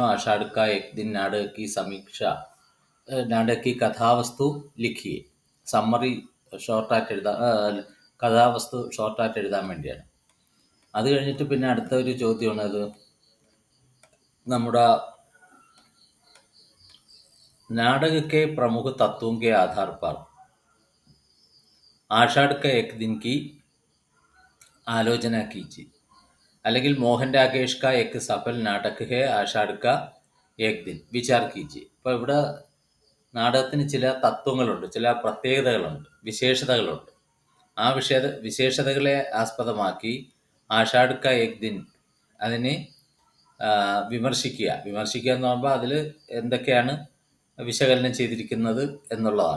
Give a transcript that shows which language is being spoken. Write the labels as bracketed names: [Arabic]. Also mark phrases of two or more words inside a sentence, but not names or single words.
[Hindi] आषाढ़ का एक दिन नाटक की समीक्षा नाटक की कथावस्तु लिखिए. [Malayalam] സമ്മറി ഷോർട്ടായിട്ട് കഥാവസ്തു ഷോർട്ടായിട്ട് എഴുതാൻ വേണ്ടിയാണ്. അത് കഴിഞ്ഞിട്ട് പിന്നെ അടുത്ത ഒരു ചോദ്യമാണ് അത് നമ്മുടെ [Hindi] नाटक के प्रमुख तत्वों के आधार पर आषाढ़ का एक दिन की आलोचना कीजिए. അല്ലെങ്കിൽ മോഹൻ രാകേഷ് का एक सफल नाटक है आषाढ़ का एक दिन विचार कीजिए. [Malayalam] ഇപ്പോൾ ഇവിടെ നാടകത്തിന് ചില തത്വങ്ങളുണ്ട്, ചില പ്രത്യേകതകളുണ്ട്, വിശേഷതകളുണ്ട്. ആ വിശേഷതകളെ ആസ്പദമാക്കി ആഷാഢ് കാ ഏക് ദിൻ അതിനെ വിമർശിക്കുക എന്ന് പറയുമ്പോൾ അതിൽ എന്തൊക്കെയാണ് വിശകലനം ചെയ്തിരിക്കുന്നത് എന്നുള്ളതാണ്.